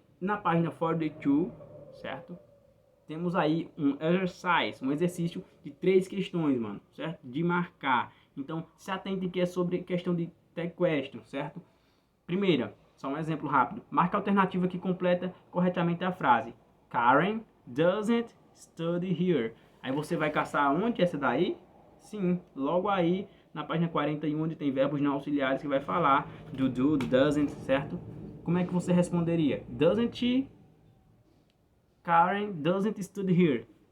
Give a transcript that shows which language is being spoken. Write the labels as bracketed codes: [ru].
[pt] Na página 42, certo? Temos aí um exercise, um exercício de 3 questões, mano, certo? De marcar. Então, se atentem que é sobre questão de tag question, certo? Primeira, só um exemplo rápido. Marca a alternativa que completa corretamente a frase. [en] Karen doesn't study here. [pt] Aí você vai caçar onde essa daí? Sim, logo aí na página 41, onde tem verbos não auxiliares que vai falar do doesn't, certo? Como é que você responderia? [en] Doesn't she? Karen doesn't study here.